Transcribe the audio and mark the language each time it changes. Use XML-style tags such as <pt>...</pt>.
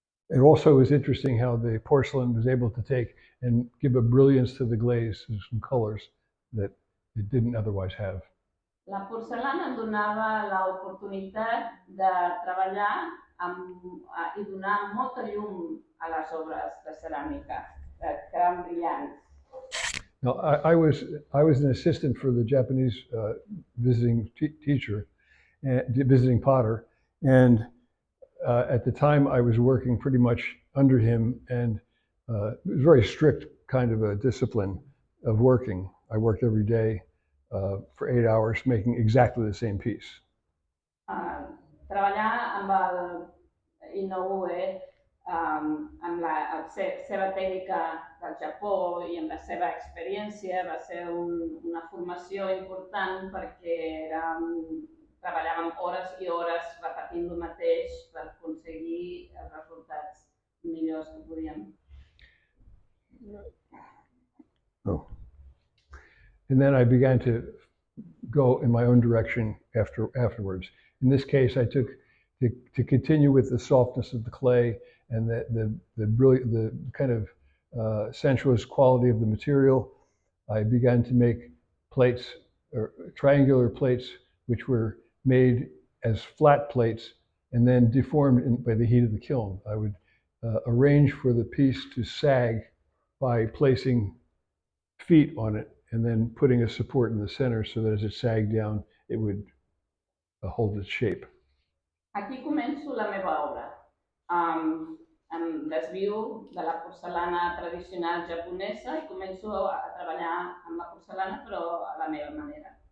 <en>It also was interesting how the porcelain was able to take and give a brilliance to the glaze and some colors that it didn't otherwise have.</en> <ca>La porcelana em donava l'oportunitat de treballar i donar molta llum a les obres de ceràmica, que eren brillants.</ca> <en>Now, I was an assistant for the Japanese visiting teacher, visiting potter, and at the time I was working pretty much under him, and it was a very strict kind of a discipline of working. I worked every day for 8 hours making exactly the same piece.</en> <ca>Treballar amb el Inoue, amb la seva tècnica del Japó i amb la seva experiència va ser una formació important perquè treballàvem hores i hores repetint el mateix per aconseguir els resultats millors que podíem. Oh.</ca> <en>And then I began to go in my own direction afterwards. In this case, I took to continue with the softness of the clay and the kind of sensuous quality of the material. I began to make plates, or triangular plates, which were made as flat plates and then deformed by the heat of the kiln. I would arrange for the piece to sag by placing feet on it and then putting a support in the center so that as it sagged down, it would hold its shape.</en> <ca>Aquí començo la meva obra. Em desvio de la porcelana tradicional japonesa i començo a treballar amb la porcelana, però a la meva manera.</ca>